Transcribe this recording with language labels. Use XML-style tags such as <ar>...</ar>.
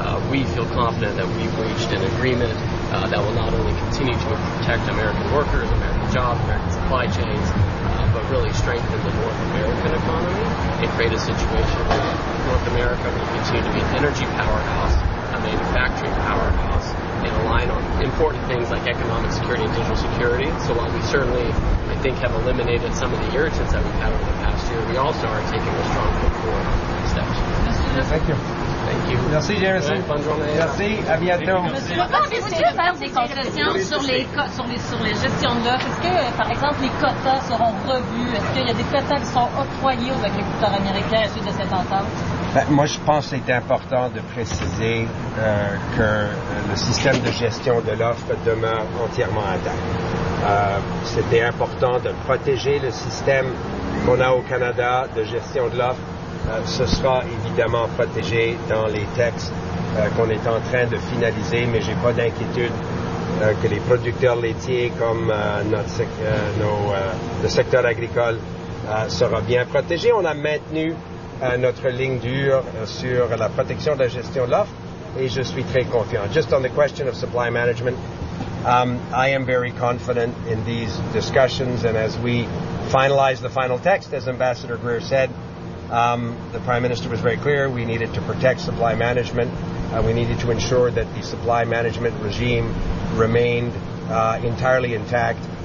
<en>We feel confident that we've reached an agreement that will not only continue to protect American workers, American jobs, American supply chains, but really strengthen the North American economy and create a situation where North America will continue to be an energy powerhouse, a manufacturing powerhouse, and align on important things like economic security and digital security. So while we certainly, I think, have eliminated some of the irritants that we've had over the past year, we also are taking a strong foot forward on these steps. Thank you. Thank you.</en> <fr>Merci, Jameson. Merci. À bientôt. Monsieur, vous pouvez faire des concessions sur les gestions de l'offre. Est-ce que, par exemple, les quotas seront revus? Est-ce qu'il y a des quotas qui sont octroyés aux agriculteurs américains à suite de cette entente? Ben, moi, je pense que c'est important de préciser que le système de gestion de l'offre demeure entièrement intact. C'était important de protéger le système qu'on a au Canada de gestion de l'offre. Ce sera évidemment protégé dans les textes qu'on est en train de finaliser, mais j'ai pas d'inquiétude que les producteurs laitiers comme le secteur agricole sera bien protégé. On a maintenu notre ligne dure sur la protection de la gestion de l'offre et je suis très confiant.</fr> <en>Just on the question of supply management, I am very confident in these discussions and as we finalize the final text, as Ambassador Greer said, the Prime Minister was very clear. We needed to protect supply management. We needed to ensure that the supply management regime remained entirely intact.</en>